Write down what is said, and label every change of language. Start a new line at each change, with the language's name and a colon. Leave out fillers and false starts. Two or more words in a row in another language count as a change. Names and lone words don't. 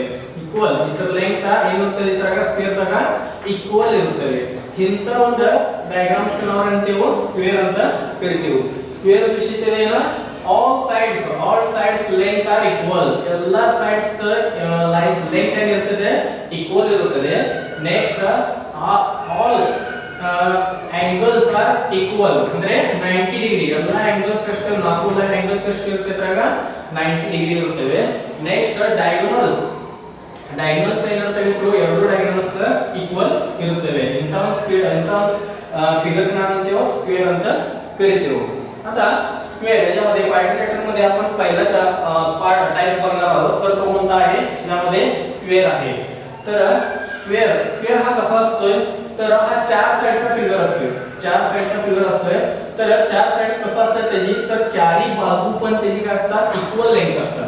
Kannada: ಈಕ್ವಲ್ ಇದರ ಲೆಂತ್ ಏನಿರುತ್ತದೆ ಇದ್ರಾಗ ಸ್ಕ್ವೇರ್ ದಾಗ ಈಕ್ವಲ್ ಇರುತ್ತವೆ. ಇಂತ ಒಂದು ಡಯಾಗ್ರಾಮ್ಸ್ ನಾವು ಅಂತೀವಿ ಸ್ಕ್ವೇರ್ ಅಂತ ಕರಿತೀವಿ. ಸ್ಕ್ವೇರ್ ವಿಶೇಷತೆ ಏನು?
English: All sides length are equal.
Kannada: ಎಲ್ಲಾ
English: sides length
Kannada: ಏನಿರುತ್ತದೆ ಈಕ್ವಲ್ ಇರುತ್ತದೆ. ನೆಕ್ಸ್ಟ್
English: all angles are equal
Kannada: ಅಂದ್ರೆ 90 ಡಿಗ್ರಿ. ಎಲ್ಲ angles ಎಷ್ಟು 4 angles ಎಷ್ಟು ಇರುತ್ತೆ ಇದ್ರಾಗ 90 ಡಿಗ್ರಿ ಇರುತ್ತವೆ. ನೆಕ್ಸ್ಟ್ ಡಯಾಗೋನಲ್ಸ್ ಏನಿರುತ್ತವೆ ಇವು ಎರಡು ಡಯಾಗೋನಲ್ಸ್ ಈಕ್ವಲ್ ಇರುತ್ತವೆ. ಇಂತ फिगर ನಾವು ಅಂತೀವಿ ಸ್ಕ್ವೇರ್ ಅಂತ ಕರಿತೀವಿ.
Marathi: आता स्क्वेअर याच्यामध्ये क्वाड्रिलेटर मध्ये आपण पहिलाच पार्ट टाइप्स बघणार आहोत. तर तो कोणता आहे? ज्यामध्ये स्क्वेअर आहे. तर स्क्वेअर हा कसा असतोय? तर हा चार साइडचा फिगर असतो, चार साइडचा फिगर असतोय. तर चार साइड कसं असतात त्याची, तर चारी बाजू पण त्याची काय असतात,
English: equal length
Marathi: असतात.